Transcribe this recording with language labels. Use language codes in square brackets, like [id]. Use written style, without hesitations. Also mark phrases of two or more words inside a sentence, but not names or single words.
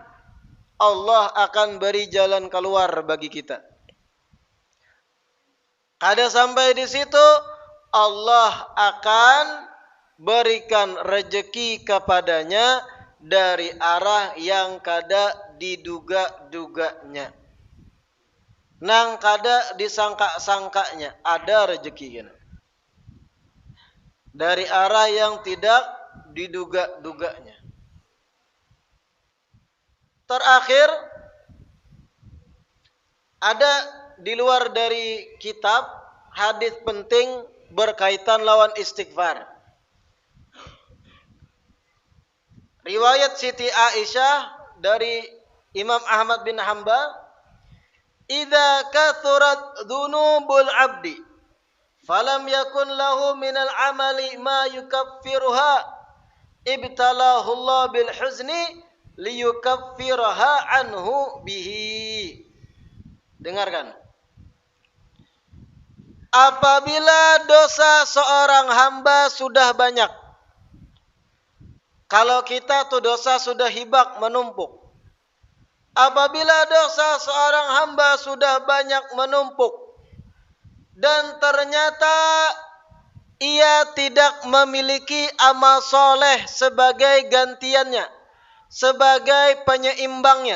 [id] Allah akan beri jalan keluar bagi kita. [bjn] Kada sampai di situ, Allah akan berikan rezeki kepadanya dari arah yang kada diduga-duganya. Nang kada disangka-sangkanya ada rezeki kan. [id] Dari arah yang tidak diduga-duganya. [bjn] Terakhir Ada di luar dari kitab hadis penting berkaitan lawan istighfar. [id] Riwayat Siti Aisyah dari Imam Ahmad bin Hanbal, [ar] "إذا كثرت ذنوب العبد فلم يكن له من العمل ما يكفرها ابتلاه الله بالحزن ليكفرها عنه به." [id] Dengarkan. [bjn] Apabila dosa seorang hamba sudah banyak, kalau kita tuh dosa sudah hibak menumpuk. [id] Apabila dosa seorang hamba sudah banyak menumpuk dan ternyata ia tidak memiliki amal soleh sebagai gantiannya, sebagai penyeimbangnya.